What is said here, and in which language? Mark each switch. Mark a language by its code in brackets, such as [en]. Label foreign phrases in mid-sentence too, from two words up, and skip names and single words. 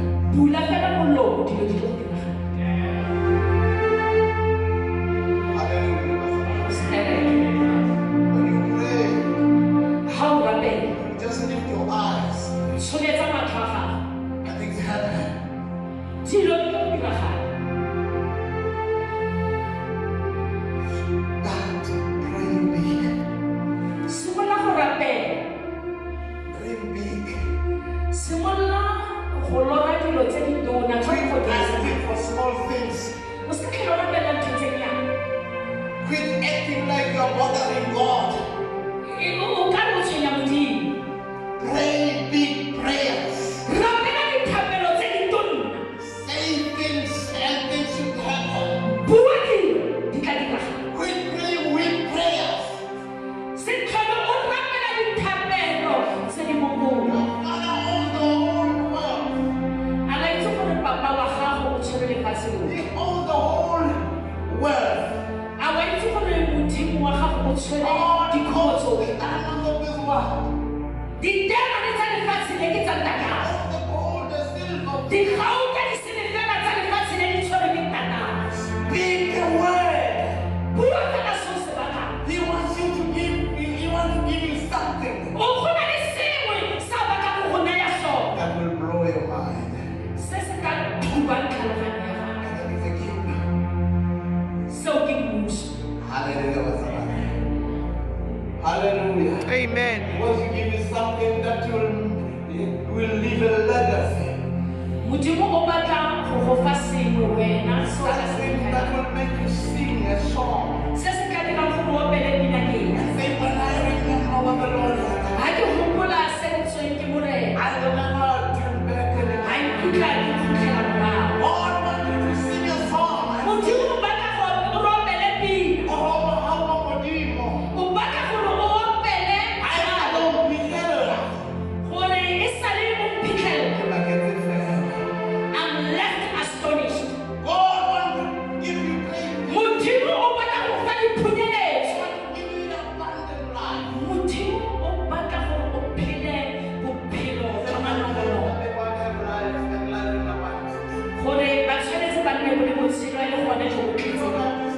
[tn] bula fela molomo dilo di tlo go diragala. [en] When you pray, [tn] Ha o rapela, [en] just lift your eyes. [tn] tsholetsa matlho a gago. [en] And things happen. [tn] Dilo di tlo go diragala. [en] Start praying big. [tn] Simolola go rapela. [en] Praying big. [tn] Simolola go lora dilo tse di tona tse [en] Quit [tn] go diragala. [en] asking for small things. [tn] O se ka tlhela o rapela ntho tse nnyane. [en] Quit acting like you're bothering God. [tn] O ka re o tshwenya Modimo. [en] Pray big prayers. [tn] Rapela dithapelo tse di tona. [en] Say things and things should happen. [tn] Bua dilo di tla diragala. [en] Quit praying weak prayers. [tn] Se tlhole o rapela dithapelo tse di mo bong. [en] Father owns the whole world. [tn] A la itse gore papa wa gago o tshwere lefatshe lotlhe. [en] He owns the whole world. [tn] A wa itse gore Modimo wa gago o tshwere [en] All the [tn] dikgoro tsotlhe. [en] diamonds of this world. [tn] Ditemane tsa lefatshe le ke tsa ntatago. [en] All the gold, the silver. [tn] Dikgauta di selefela tsa lefatshe le di tshwere ke ntatago. [en] Speak the word. [tn] Bua fela seo se batlang. [en] He wants you to give you, he wants to give you something [tn] O gona le sengwe sa a batlang go go naya sone. [en] that will blow your mind. [tn] Se se ka thubang tlhaloganyo ya gago. [en] And that is a kingdom. [tn] Seo ke mmuso. [en] Hallelujah. what's up? Hallelujah. Amen. He wants to give you something that will leave a legacy. [tn] Modimo o batla go go fa sengwe wena seo ka se [en] Something that [tn] dirang. [en] will make you sing a song. [tn] Se se ka dirang gore o opele pina ke eng. [en] Say, when I remember what the Lord has done, [tn] Ha ke gopola se ntsweng ke Morena. [en] I will never turn back [tn] Ha [en] again. [tn] ikutlwa ke kgutlela morago. [en] God wants you to sing a song. [tn] Modimo o batla gore o opele pina. O batla gore o opele jalo gore e sale o mphitlhela. [en] I'm left astonished. [tn] Modimo o batla go fa diphunyeletso. Modimo o batla gore o phele bophelo jwa manontlhotlho. Gore ba tshwanetse ba nne le botshelo e le gone jo bo tletseng.